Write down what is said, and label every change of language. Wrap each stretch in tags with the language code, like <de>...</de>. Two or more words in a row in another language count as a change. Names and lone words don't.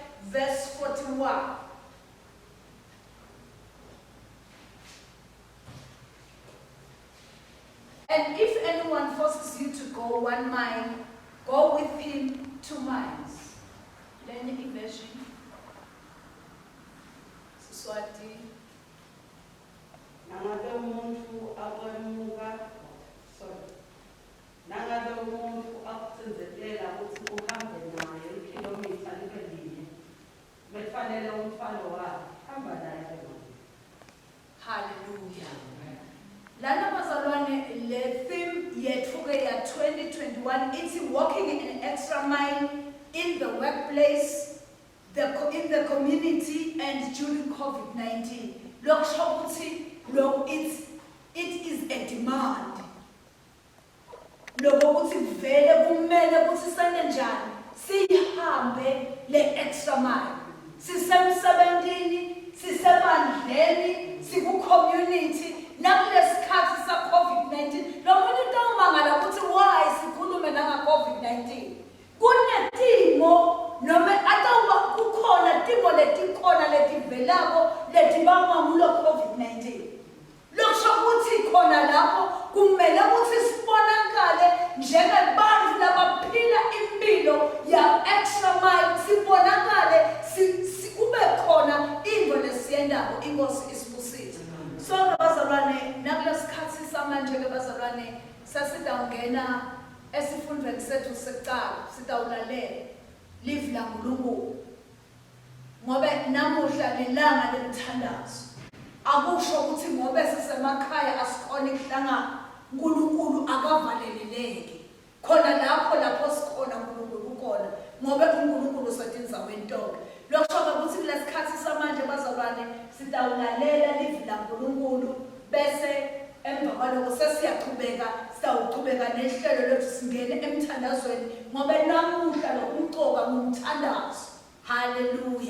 <en>verse 41. And if anyone forces you to go 1 mile, go with him 2 miles.</en> <ss>Lenye version. Siswati. Nangabe umuntu akwemuka, nangabe umuntu akucinzetela ukuthi uhambe naye ikhilomitha libe linye, befanele umfalo wakhe hamba naye. Hallelujah. Lana bazalwane, le theme yethuke ya 2021 ithi</ss> <en>walking an extra mile in the workplace, in the community and during COVID-19.</en> <ss>Lokusho ukuthi</ss> <en>it is a demand.</en> <ss>Lokho ukuthi vele kumele ukuthi sene njani sihambe le</ss> <en>extra mile.</en> <ss>Sisemsebentini, sisemandleni, siku-community, nakulesikhathi sa-COVID-19. Lo muntu utawumangala ukuthi why sikhulume nanga-COVID-19. Kunetimo noma atawuba kukhona timo letikhona letivelako letibangwa ngulo COVID-19. Lokusho ukuthi khona lapho kumele ukuthi sibonakale njengabantu labaphila impilo ya</ss> <en>extra mile,</en> <ss>sibonakale kube khona into lesiyendako, inkosi isibusise. So bazalwane, nakulesikhathi samanje ke bazalwane sasidawungena esifundweni sethu sekuqala, sidawulalela live la uNkulunkulu. Ngoba namuhla lelanga lemthandazo. Akusho ukuthi ngoba sisemakhaya asikhona ukuhlangana, uNkulunkulu akavaleleleke. Khona lapho sikhona uNkulunkulu ukhona, ngoba uNkulunkulu setindzaweni tonke. Lokusho ukuthi kulesikhathi samanje bazalwane sidawulalela live la uNkulunkulu bese emva kwalokho sesiyaqhubeka nehlelo lethu singene emthandazweni ngoba namuhla lo umqoka ngumthandazo. Hallelujah.</ss>